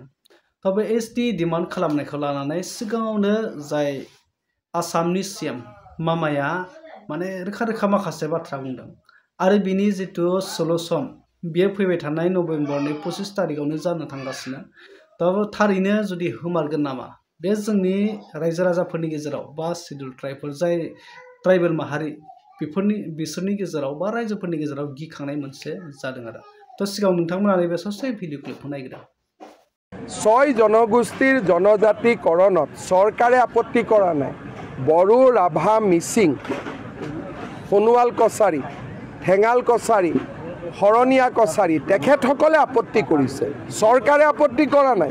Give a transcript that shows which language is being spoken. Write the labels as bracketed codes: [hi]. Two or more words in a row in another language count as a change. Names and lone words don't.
[brx] थ' बे [en] ST demand [brx] खालामनायखौ लानानै सिगाङावनो जाय आसामनि सिएम मामाया माने रोखा रोखा माखासे बाथ्रा बुंदों आरो बिनि जितु सलुसन बियो फैबाय थानाय नभेम्बरनि 25 तारिखआवनो जानो थांगासिनो। थ' थारैनो जुदि होमारगोन नामा बे जोंनि रायजो राजाफोरनि गेजेराव बा [en] scheduled tribe [brx] जाय ट्राइबेल माहारि बिसोरनि गेजेराव बा रायजोफोरनि गेजेराव गिखांनाय मोनसे जादों आरो। थ' सिगाङाव नोंथांमोना नैबे ससे [en] video clip [brx] नायगिरदों। [as] ছয় জনগোষ্ঠীৰ জনজাতিকৰণত চৰকাৰে আপত্তি কৰা নাই। বড়ো, ৰাভা, মিচিং, সোণোৱাল কছাৰী, ঠেঙাল কছাৰী, শৰণীয়া কছাৰী তেখেতসকলে আপত্তি কৰিছে, চৰকাৰে আপত্তি কৰা নাই।